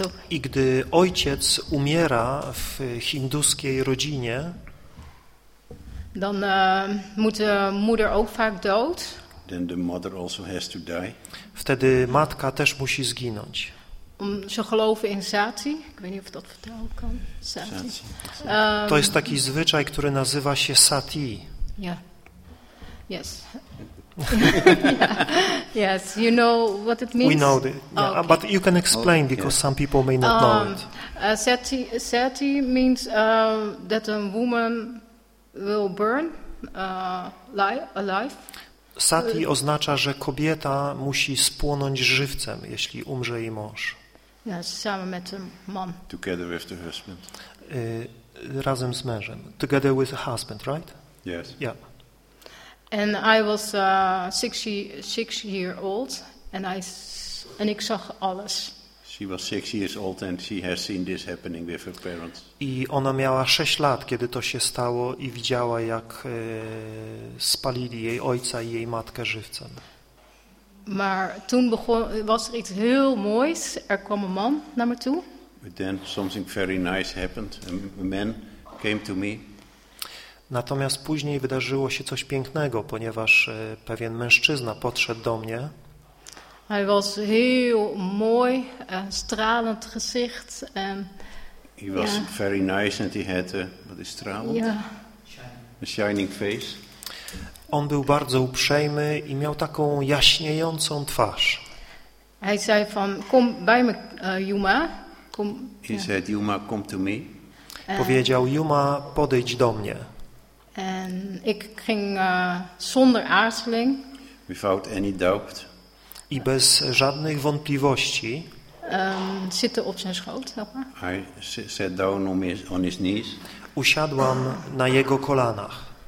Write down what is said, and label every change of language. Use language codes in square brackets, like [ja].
[pl] I gdy ojciec umiera w hinduskiej rodzinie. [nl] Dan moet de moeder ook vaak dood. [en] Then the mother also has to die. [pl] Wtedy matka też musi zginąć. [nl] Ze geloven in sati. Ik weet niet of dat vertellen kan. Sati. [pl] To jest taki zwyczaj, który nazywa się sati. [en] Yeah. Yes. Yes, you know what it means? We know it. Yeah. Oh, okay. But you can explain, because some people may not know it. Sati means that a woman will burn alive. [pl] Sati oznacza, że kobieta musi spłonąć żywcem, jeśli umrze jej mąż. [en] Yes, [nl] samen met [en] the man. Together with the husband. [pl] Razem z mężem. [en] Together with the husband, right? Yes. Yeah. And I was 6 years old and [nl] ik zag alles. [en] She was 6 years old and she has seen this happening with her parents. [pl] I ona miała 6 lat, kiedy to się stało i widziała, jak spalili jej ojca i jej matkę żywcem. [nl] Maar toen begon, was er iets heel moois. Er kwam een man naar me toe. [en] But then something very nice happened. A man came to me. [pl] Natomiast później wydarzyło się coś pięknego, ponieważ pewien mężczyzna podszedł do mnie. [nl] Hij was heel mooi, stralend gezicht. [en] He was very nice and he had a, what is stralend? A shining face. [pl] On był bardzo uprzejmy i miał taką jaśniejącą twarz. [nl] Hij zei van, kom bij me, Juma. [en] Kom, he said, Juma, come to me. [pl] Powiedział, Juma, podejdź do mnie. [nl] En ik ging zonder aarzeling. [en] Without any doubt. [pl] I bez żadnych wątpliwości. [nl] Zitten op zijn schoot, [en] I sat down on his knees. [pl] Usiadłam na jego kolanach.